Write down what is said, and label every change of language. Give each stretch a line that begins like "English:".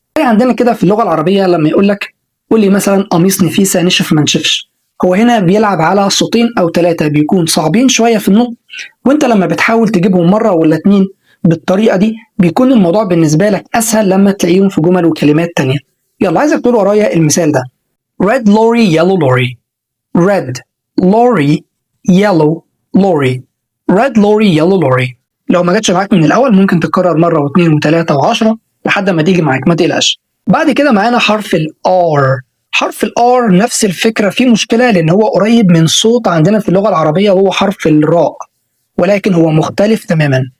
Arabic: عندنا كده في اللغه العربيه لما يقول لك قول لي مثلا قميص نفيسه نشف ما نشفش، هو هنا بيلعب على صوتين او 3 بيكون صعبين شويه في النطق، وانت لما بتحاول تجيبهم مره ولا 2 بالطريقه دي بيكون الموضوع بالنسبه لك اسهل لما تلاقيهم في جمل وكلمات تانية. يلا عايزك تقول ورايا المثال ده:
English: red lorry yellow lorry red lorry yellow lorry red lorry yellow lorry.
Arabic: لو ما جاتش معاك من الاول ممكن تكرر مره واثنين وثلاثه و10 لحد ما تيجي معاك، ما تقلقش. بعد كده معانا حرف الار. حرف الار نفس الفكره، فيه مشكله لان هو قريب من صوت عندنا في اللغه العربيه وهو حرف الراء، ولكن هو مختلف تماما.